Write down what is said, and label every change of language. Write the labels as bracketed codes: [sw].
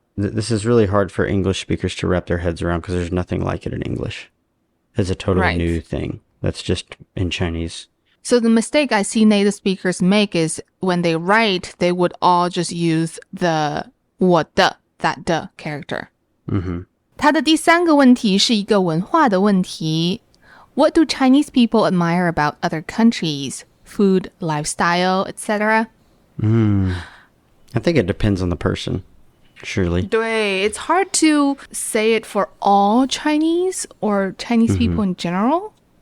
[en] This is really hard for English speakers to wrap their heads around because there's nothing like it in English. It's a totally new thing. That's just in Chinese. So the mistake I see native speakers make is when they write, they would all just use the 我的 that the character. [zh] 他的第三个问题是一个文化的问题。 [en] What do Chinese people admire about other countries? Food, lifestyle, etc.? I think it depends on the person, surely. 对, it's hard to say it for all Chinese or Chinese people in general.